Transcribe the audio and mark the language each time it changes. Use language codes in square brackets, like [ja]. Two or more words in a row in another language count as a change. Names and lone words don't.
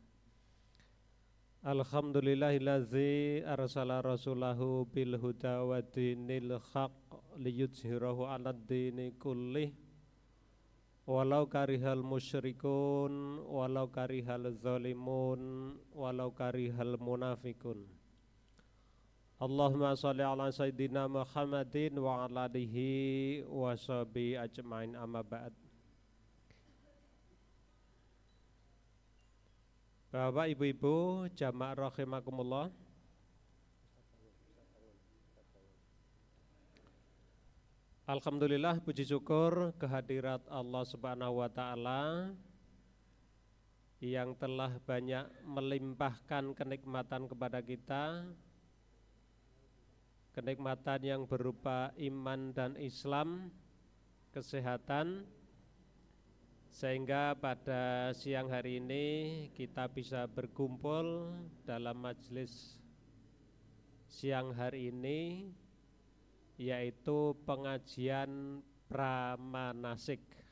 [ar] الحمد لله الذي أرسل رسوله بالهدى ودين الحق ليظهره على الدين كله ولو كره المشركون ولو كره الظالمون ولو كره المنافقون. اللهم صل على سيدنا محمد وعلى آله وصحبه أجمعين، أما بعد. [id] Bapak ibu-ibu jamaah rahimakumullah, alhamdulillah, puji syukur kehadirat Allah [ar] سبحانه وتعالى [id] yang telah banyak melimpahkan kenikmatan kepada kita, kenikmatan yang berupa iman dan Islam, kesehatan, sehingga pada siang hari ini kita bisa berkumpul dalam majelis siang hari ini, yaitu pengajian pramanasik.